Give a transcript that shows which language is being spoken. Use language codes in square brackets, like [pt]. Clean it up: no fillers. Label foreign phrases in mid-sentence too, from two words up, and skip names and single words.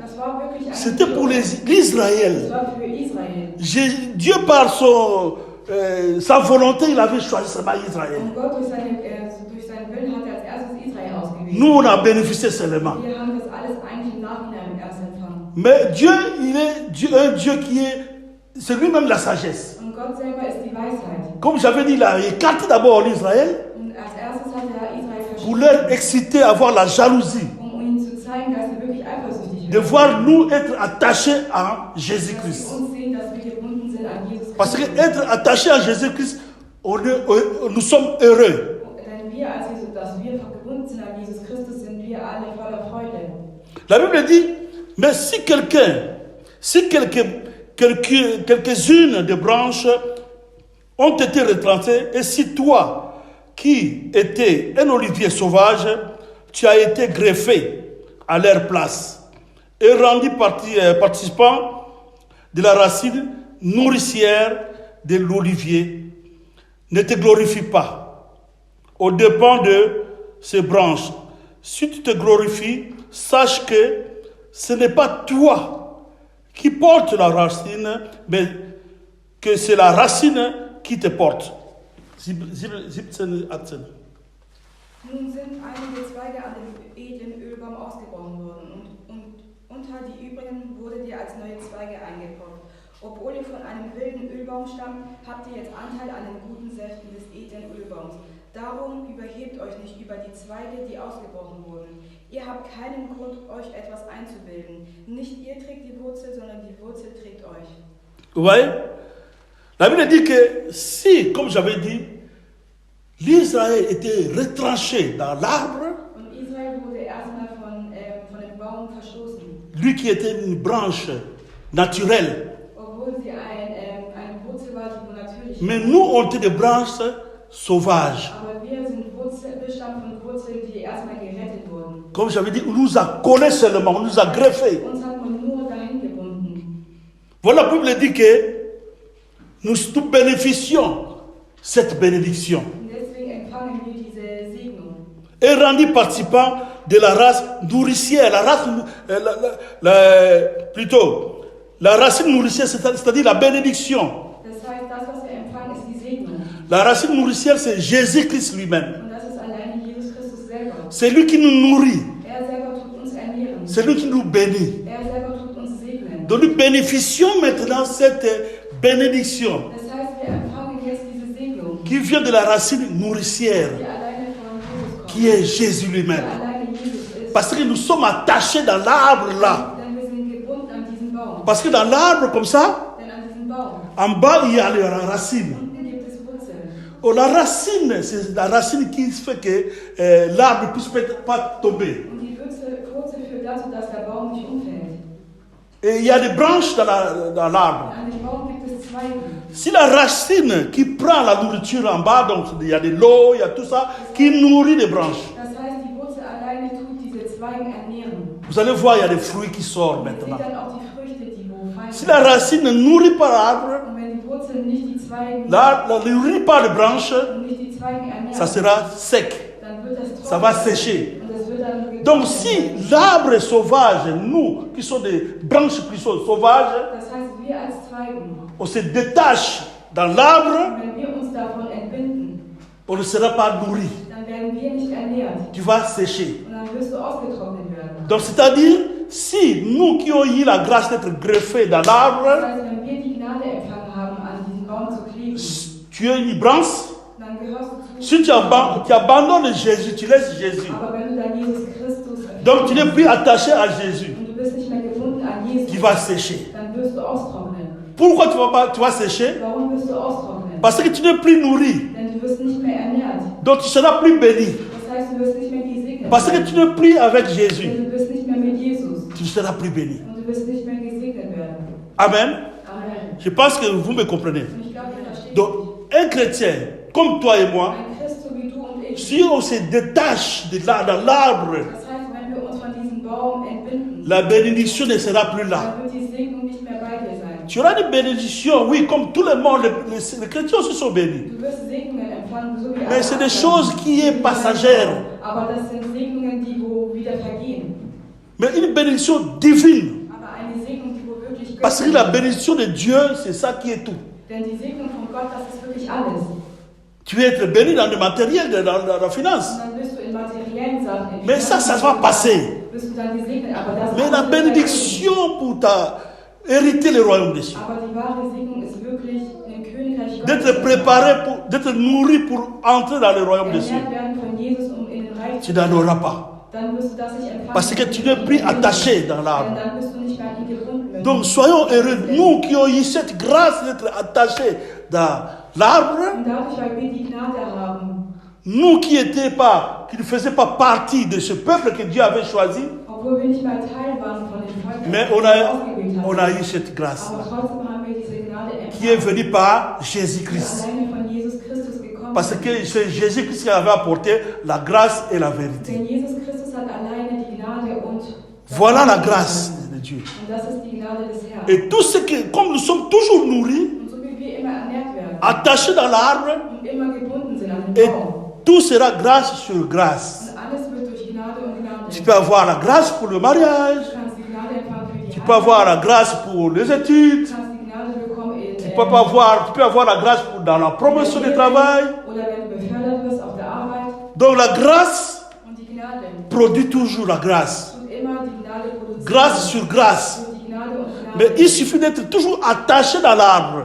[de] Das war wirklich [fr] C'était pour l'Israël. [de] Das war für Israel. [fr] Dieu, par sa volonté, il avait choisi seulement Israël. [de] Und Gott durch seinen Willen hat er als erstes Israel ausgewählt. [fr] Nous, on a bénéficié seulement. [de] Wir haben das alles eigentlich im Nachhinein erst empfangen. [fr] Mais Dieu, il est un Dieu qui est, c'est lui-même la sagesse. [de] Und Gott selber ist die Weisheit. [fr] Comme j'avais dit, il a écarté d'abord l'Israël [de] Und als erstes hat er Israel [fr] pour leur exciter à avoir la jalousie, [de] ihnen zu zeigen, dass sie wirklich eifersüchtig [fr] de voir nous être attachés à Jésus-Christ. [de] Dass sie uns sehen, dass wir gebunden sind an Jesus Christus. [fr] Parce qu'être attaché à Jésus-Christ, nous sommes heureux. [de] Denn wir, dass wir gebunden sind an Jesus Christus, sind wir alle voller Freude. [fr] La Bible dit, mais si quelques-unes des branches ont été retracées, et si toi, qui étais un olivier sauvage, tu as été greffé à leur place et rendu participant de la racine nourricière de l'olivier, ne te glorifie pas aux dépens de ces branches. Si tu te glorifies, sache que ce n'est pas toi qui porte la racine, mais que c'est la racine qui te porte. 17, 18. [de] Nun sind einige Zweige an dem edlen Ölbaum ausgebrochen worden und unter die übrigen wurde dir als neue Zweige eingepfropft. Obwohl ihr von einem wilden Ölbaum stammt, habt ihr jetzt Anteil an den guten Säften des edlen Ölbaums. Darum überhebt euch nicht über die Zweige, die ausgebrochen wurden. Ihr habt keinen Grund, euch etwas einzubilden. Nicht ihr trägt die Wurzel, sondern die Wurzel trägt euch. [fr] Vous voyez? La Bible dit que si, comme j'avais dit, l'Israël était retranché dans l'arbre, [de] Und Israel wurde erstmal von dem Baum verstoßen. [fr] lui qui était une branche naturelle. [de] Obwohl sie eine Wurzel war, die natürlich [fr] Mais nous, on était des branches sauvages. [de] Aber wir stammen von Wurzeln, die erstmal gerettet wurden. [fr] Comme j'avais dit, on nous a collés seulement, on nous a greffés. [de] Uns hat man nur dahin gebunden. [fr] Voilà, la Bible dit que nous bénéficions cette bénédiction. [de] Und deswegen empfangen wir diese Segnung. [fr] Et rendu participant de la race nourricière, plutôt, la racine nourricière, c'est-à-dire la bénédiction. [de] Das heißt, das, was wir empfangen, ist die Segnung. [fr] La racine nourricière, c'est Jésus-Christ lui-même. [de] Und das ist alleine Jesus Christus selber. [fr] C'est lui qui nous nourrit. [de] Er selber tut uns ernähren. [fr] C'est lui qui nous bénit. [de] Er selber tut uns segnen. [fr] Donc nous bénéficions maintenant cette bénédiction [de] Das heißt, wir empfangen jetzt diese Segnung, [fr] qui vient de la racine nourricière, [de] die alleine von Jesus kommt. [fr] qui est Jésus [de] Die [fr] lui-même. [de] alleine Jesus ist. [fr] Parce que nous sommes attachés dans l'arbre là. [de] Denn wir sind gebunden an diesen Baum. [fr] Parce que dans l'arbre comme ça, [de] Denn an diesem Baum [fr] en bas il y a la racine. [de] unten gibt es Wurzeln. [fr] Oh, la racine, c'est la racine qui fait que l'arbre ne puisse pas tomber. [de] Und die Wurzel führt dazu, dass der Baum nicht umfällt. [fr] Et il y a des branches dans l'arbre. [de] An dem Baum gibt es Zweige. [fr] Si la racine qui prend la nourriture en bas, donc il y a de l'eau, il y a tout ça, qui nourrit les branches. [de] Das heißt, die Wurzel alleine tut diese Zweigen ernähren. [fr] Vous allez voir, il y a des fruits qui sortent [de] Ihr seht [fr] maintenant. [de] dann auch die Früchte, die wo fallen. [fr] Si la racine ne nourrit pas l'arbre, [de] Und wenn die Wurzel nicht die Zweigen [fr] ne nourrit pas les branches, [de] und nicht die Zweigen ernähren, [fr] ça sera sec, [de] dann wird das [fr] ça [de] trocken. [fr] va sécher. [de] Und es wird dann [fr] Donc si l'arbre est sauvage, nous qui sommes des branches qui sont sauvages, [de] Das heißt, wir als Zweigen, [fr] on se détache dans l'arbre, [de] wenn wir uns davon entbinden, [fr] on ne sera pas nourri. [de] dann werden wir nicht ernährt. [fr] Tu vas sécher. [de] Und dann wirst du ausgetrocknet werden. [fr] Donc c'est-à-dire, si nous qui avons eu la grâce d'être greffés dans [de] Das [fr] l'arbre, [de] heißt, wenn wir die Gnade empfangen haben, an diesem Baum zu kleben, [fr] tu es une branche. [de] dann gehörst du zu. [fr] Si tu abandonnes Jésus, tu laisses Jésus. [de] Aber wenn du dann Jesus Christus [fr] Donc tu n'es plus attaché à Jésus. [de] und du bist nicht mehr gebunden an Jesus, [fr] Tu vas sécher. [de] dann wirst du austrocknen. [fr] Pourquoi tu vas sécher? [de] Warum wirst du austrocknen? [fr] Parce que tu n'es plus nourri. [de] Denn du wirst nicht mehr ernährt. [fr] Donc tu seras plus béni. [de] Das heißt, du wirst nicht mehr gesegnet. [fr] Parce que tu n'es plus avec Jésus. [de] Denn du bist nicht mehr mit Jesus. [fr] Tu seras plus béni. [de] Und du wirst nicht mehr gesegnet werden. [fr] Amen. [de] Amen. [fr] Je pense que vous me comprenez. [de] Und ich glaube, ihr versteht [fr] Donc un chrétien comme toi et moi, [de] mich. Ein Christ, so wie du und ich. [fr] si on se détache de là, dans l'arbre, [de] Das heißt, wenn wir uns von diesem Baum entbinden, [fr] la bénédiction ne sera plus là. [de] dann wird die Segnung nicht mehr bei dir sein. [fr] Tu auras des bénédictions, oui, comme tout le monde, les chrétiens aussi sont bénis. [de] Du wirst Segnungen empfangen, empfangen, so wie [fr] Mais [de] alle [fr] c'est des [de] anderen. [fr] choses qui est passagères. [de] Aber das sind Segnungen, die wo wieder vergehen. [fr] Mais une bénédiction divine. [de] Aber eine Segnung, die wo wirklich [fr] Parce que [de] göttlich [fr] la [de] ist. [fr] bénédiction de Dieu, c'est ça qui est tout. [de] Denn die Segnung von Gott, das ist wirklich alles. [fr] Tu vas être béni dans le matériel, dans la finance. [de] Und dann wirst du in materiellen Sachen, in [fr] Mais ça va passer. [de] wirst du dann gesegnet. Aber das [fr] Mais la [de] andere [fr] bénédiction pour hériter le royaume des cieux. [de] Aber die wahre Segnung ist wirklich im Königreich Gottes. [fr] D'être préparé, d'être nourri pour entrer dans le royaume des cieux. [de] Ernährt werden von Jesus, um in den Reich [fr] Tu n'en auras pas. [de] Dann wirst du das nicht empfangen. [fr] Parce que tu n'es plus attaché dans l'arbre. [de] Dann bist du nicht mehr an ihn gebunden. [fr] Donc soyons heureux, nous qui avons eu cette grâce d'être attachés dans l'arbre, [de] Und dadurch, weil wir die Gnade haben, [fr] nous qui ne faisions pas partie de ce peuple que Dieu avait choisi, [de] obwohl wir nicht mal Teil waren von dem Volk, [fr] mais [de] das Gott ausgewählt [fr] on [de] hat. [fr] a eu cette grâce [de] Aber trotzdem haben wir diese Gnade [fr] qui est [de] empfangen, [fr] venue par [de] die [fr] Jésus-Christ. [de] alleine von Jesus Christus gekommen [fr] Parce [de] ist. [fr] que c'est Jésus-Christ qui avait apporté la grâce et la vérité. [de] Denn Jesus Christus hat alleine die Gnade und [fr] Voilà la grâce de Dieu. [de] Und das ist die Gnade des Herrn. [fr] Et tout ce que, comme nous sommes toujours nourris, [de] Und so wie wir immer ernährt werden [fr] attachés dans l'arbre, [de] und immer gebunden sind an [fr] et [de] den Baum, [fr] tout sera grâce sur grâce. [de] und alles wird durch Gnade und Gnade. [fr] Tu peux avoir la grâce pour le mariage, [de] Du kannst die Gnade empfangen für die [fr] tu peux avoir la grâce pour les études, [de] Du kannst die Gnade bekommen in [fr] tu peux avoir la grâce dans la promotion du travail. [de] oder wenn du befördert wirst auf der Arbeit. [fr] Donc la grâce [de] Und die Gnade [fr] produit toujours la grâce. [de] tut immer die Gnade produzieren. [fr] Grâce sur grâce. [de] Durch die Gnade und Gnade. [fr] Mais il suffit d'être toujours attaché dans l'arbre.